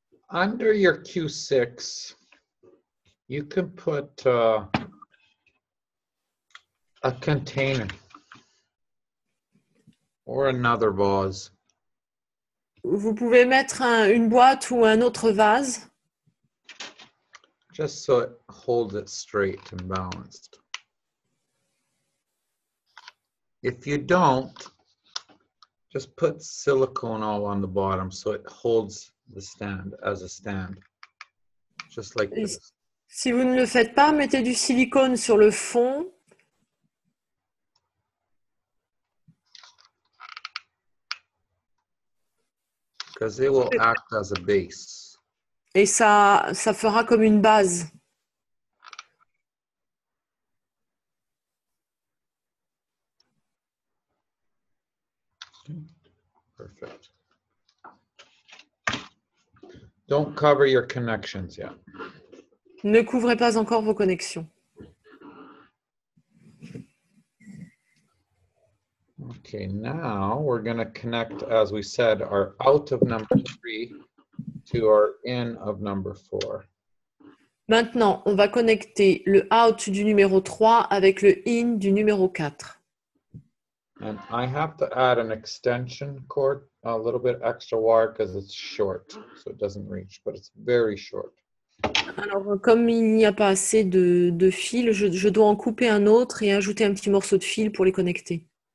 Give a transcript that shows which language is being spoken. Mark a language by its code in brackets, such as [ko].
[en] under your Q6, you can put a container or another vase. [fr] Vous pouvez mettre une boîte ou un autre vase. [en] Just so it holds it straight and balanced. If you don't, just put silicone all on the bottom so it holds the stand as a stand. Just like this. [fr] Si vous ne le faites pas, mettez du silicone sur le fond. [en] Because it will act as a base. [fr] Et ça fera comme une base. [en] Perfect. Don't cover your connections yet. [fr] Ne couvrez pas encore vos connexions. [en] Okay, now we're going to connect, as we said, our out of number 3 to our in of number 4. [fr] Maintenant, on va connecter le out du numéro 3 avec le in du numéro 4. [en] And I have to add an extension cord, a little bit extra wire because it's short, so it doesn't reach, but it's very short. [fr] Alors, comme il n'y a pas assez de fil, je dois en couper un autre et ajouter un petit morceau de fil pour les connecter.